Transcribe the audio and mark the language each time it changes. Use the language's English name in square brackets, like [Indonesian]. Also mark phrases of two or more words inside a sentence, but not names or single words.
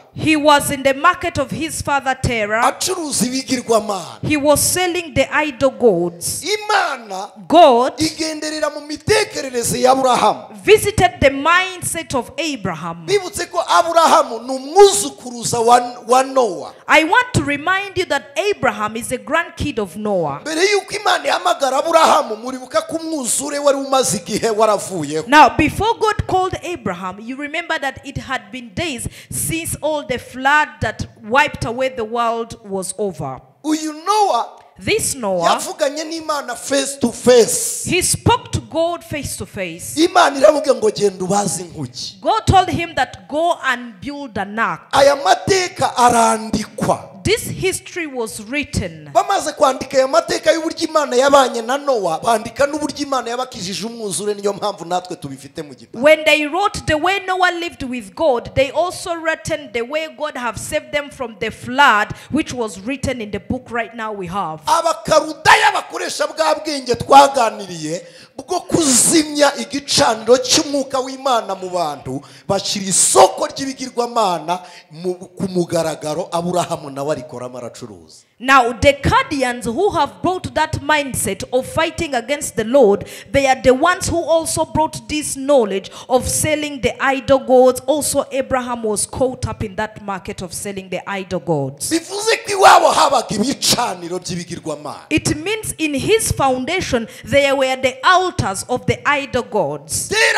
[English] he was in the market of his father Terah. [Kinyarwanda] acuruza ibigirwamana. [English] He was selling the idol gods. [Kinyarwanda] Imana, [English] God, [Kinyarwanda] igenderera mu mitekerereze ya Aburahamu, [English] visited the mindset of Abraham. [Kinyarwanda] bibutse ko Aburahamu ni umwuzukuruza wa Noah. [English] I want to remind you that Abraham is a grandkid of Noah. [Kinyarwanda] Mbere yuko Imana ihamagara Aburahamu, muribuka ko umwuzure wari umaze igihe waravuyeho. [English] Now before God called Abraham, you remember that it had been days since all the flood that wiped away the world was over. [Kinyarwanda] Uyu Noah, [English] this Noah, [Kinyarwanda] yavuganye n'Imana [English] face to face. He spoke to God face to face. [Kinyarwanda] Imana iramubwira ngo genda ubaze inkuki. [English] God told him that go and build an ark. [Kinyarwanda] Aya mateka arandikwa. [English] This history was written. [Kinyarwanda] Bamaze kwandika aya mateka y'uburyo Imana yabanye na Noah, bandika n'uburyo Imana yabakijije umwuzure, niyo mpamvu natwe tubifite mu gitabo. [English] When they wrote the way Noah lived with God, they also written the way God have saved them from the flood, which was written in the book right now we have. [Kinyarwanda] Abakarudaya bakoresha bwa bwenge twaganiriye bwo kuzimya igicaniro cy'umwuka w'Imana mu bantu, bashira isoko ry'ibigirwamana ku mugaragaro. Aburahamu nawe arikoramo aracuruza. [English] Now the Chaldeans who have brought that mindset of fighting against the Lord, they are the ones who also brought this knowledge of selling the idol gods. Also Abraham was caught up in that market of selling the idol gods. It means in his foundation there were the altars of the idol gods.